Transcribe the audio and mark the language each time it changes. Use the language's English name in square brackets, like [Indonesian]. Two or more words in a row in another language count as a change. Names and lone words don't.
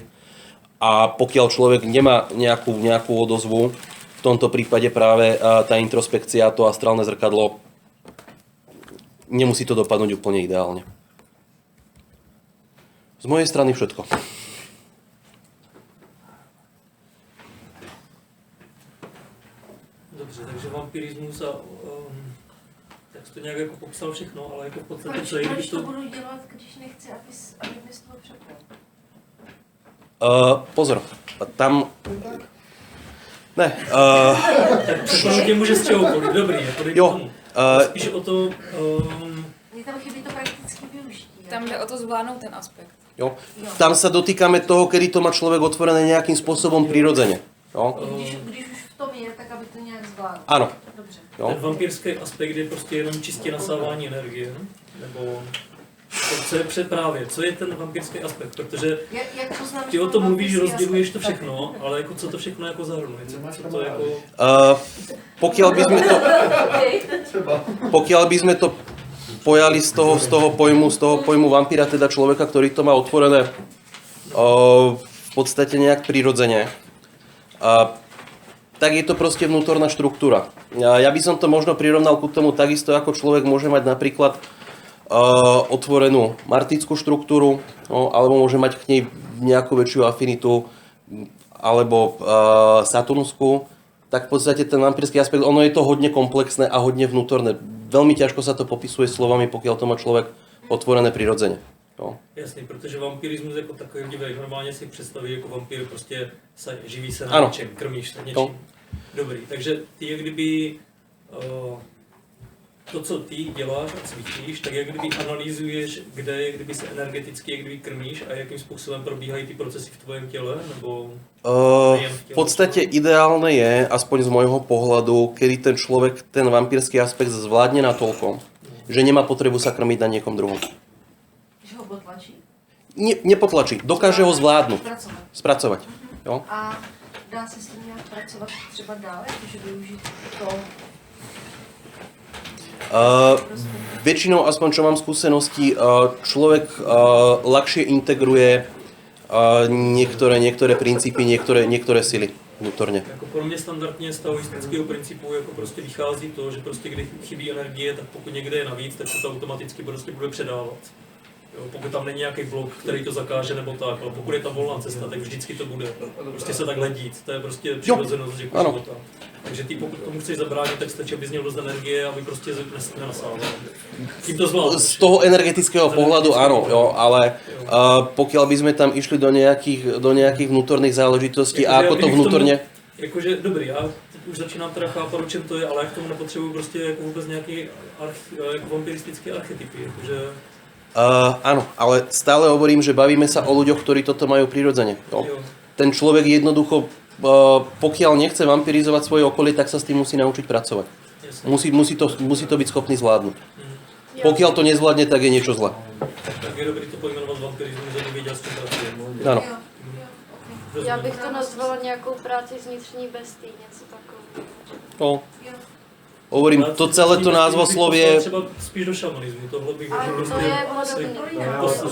[Slovak] A pokiaľ človek nemá nejakú odozvu, v tomto prípade práve tá introspekcia, to astrálne zrkadlo, nemusí to dopadnúť úplne ideálne. Z mojej strany všetko. [Czech] Dobře, takže vampirismus a tak jsi to nějak jako popsal všechno, ale jako v podstatě co je, když to budu dělat, když nechci, aby mi z toho přeplo? Pozor, tam... Ne. Tak překonutě může z čehokoliv, dobrý, jako dej tomu. Spíš o to... Mně tam chybí to prakticky využití. Tam jde o to zvládnout ten aspekt. Jo. [Slovak] Tam sa dotýkame toho, kedy to má človek otvorené nejakým spôsobom prirodzene. [Czech] Jo. Když už v tom je, tak aby to nějak zvládl. [Slovak] Áno. [Czech] Dobře. Jo. Ten vampírský aspekt je prostě jenom čistě nasávání energie, nebo... Co je právě, co je ten vampírský aspekt, protože ty o tom mluvíš, rozděluješ to všechno, ale jako co to všechno jako zahrnuje, co to jako... [Slovak] Pokiaľ by sme to pojali z toho pojmu vampíra, teda človeka, ktorý to má otvorené v podstate nejak prirodzene. tak je to proste vnútorná štruktúra. Ja by som to možno prirovnal ku tomu takisto, ako človek môže mať napríklad otvorenú martickú štruktúru, no, alebo môže mať k nej nejakú väčšiu afinitu, alebo saturnskú, tak v podstate ten vampírsky aspekt, ono je to hodne komplexné a hodne vnútorné. Veľmi ťažko sa to popisuje slovami, pokiaľ to má človek otvorené prirodzene. No. [Czech] Jasný, protože vampírismus jako takový divný, normálně si představí jako vampír, prostě živí se na ano. něčem, krmíš se něčím. No. Dobrý, takže ty jak kdyby to, co ty děláš a cvičíš, tak jak kdyby analyzuješ, kde jak kdyby se energeticky jak kdyby krmíš a jakým způsobem probíhají ty procesy v tvojom těle, nebo [Slovak] v podstate ideálne je, aspoň z môjho pohľadu, kedy ten človek ten vampírsky aspekt zvládne natoľko, že nemá potrebu sa krmiť na niekom druhom. [Czech] Že ho potlačí? [Slovak] Nepotlačí, dokáže ho zvládnuť, spracovať. [Czech] Jo? A dá se s tím nějak pracovat třeba dále, jakože využít to? [Slovak] Väčšinou, aspoň čo mám skúsenosti, človek ľahšie integruje niektoré princípy, niektoré sily vnútorně. [Czech] Jako pro mě standardně z taoistického principu jako prostě vychází to, že prostě když chybí energie, tak pokud někde je navíc, tak se to automaticky prostě bude předávat. Jo, pokud tam není nějaký blok, který to zakáže nebo tak, ale pokud je tam volná cesta, tak vždycky to bude. Prostě se takhle dít, to je prostě přirozenost života. Takže ty pokud tomu chceš zabránit, tak stačí, aby z něho dost energie, aby prostě nenasával. Tím to zvládneš. [Slovak] Z toho energetického pohľadu áno, jo, ale pokiaľ by sme tam išli do nejakých vnútorných záležitostí a ako to vnútorne... [Czech] Jakože dobrý, já teď už začínám teda chápat, o čem to je, ale já k tomu nepotřebuju prostě jako vůbec nějaký jako vampiristický archetypy, jakože... [Slovak] Áno, ale stále hovorím, že bavíme sa o ľuďoch, ktorí toto majú prirodzene. [Czech] Jo. [Slovak] Ten človek jednoducho, pokiaľ nechce vampirizovať svoje okolie, tak sa s tým musí naučiť pracovať. Musí to byť schopný zvládnuť. Pokiaľ to nezvládne, tak je niečo zlé. [Czech] Tak je dobrý to pojmenovat vampirismus, aby věděl, s čím pracuje. [Slovak] Áno. [Czech] Já bych to nazvala nějakou práci s vnitřní bestí, něco takového. No. [Slovak] Hovorím, to celé to názvoslovie... [Czech] Třeba spíš do šamanismu, tohle bych ale prostě... to je podobný.